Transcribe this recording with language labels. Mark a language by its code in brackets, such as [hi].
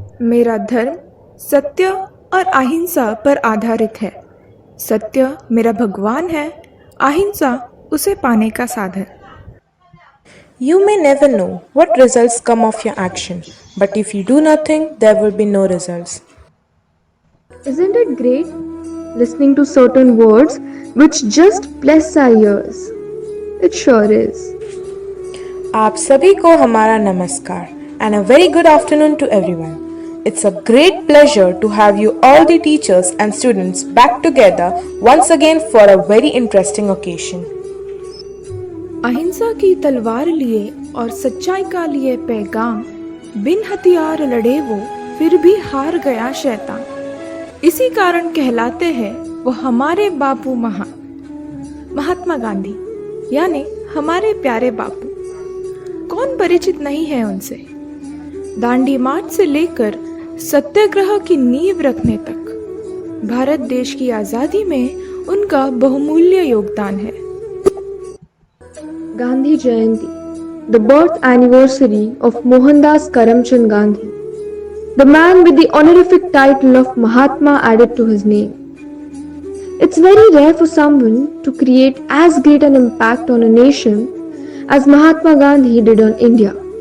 [hi] मेरा धर्म सत्य और अहिंसा पर आधारित है. सत्य मेरा भगवान है, अहिंसा उसे पाने का साधन. [en] You may never know what results come of your action, but if you do nothing, there will be no results. Isn't it great listening to certain words which just bless our ears? It sure is. [hi] आप सभी को हमारा नमस्कार [en] and a very good afternoon to everyone. It's a great pleasure to have you all the teachers and students back together once again for a very interesting occasion. [hi] अहिंसा की तलवार लिए और सच्चाई का लिए पैगाम, बिन हथियार लड़े वो फिर भी हार गया शैतान. इसी कारण कहलाते हैं वो हमारे बापू महात्मा गांधी, यानी हमारे प्यारे बापू. कौन परिचित नहीं है उनसे. दांडी मार्च से लेकर सत्याग्रह की नींव रखने तक भारत देश की आजादी में उनका बहुमूल्य योगदान है. [en] Gandhi Jayanti, the birth anniversary of Mohandas Karamchand Gandhi, the man with the honorific title of Mahatma added to his name. It's very rare for someone to create as great an impact on a nation as Mahatma Gandhi did on India.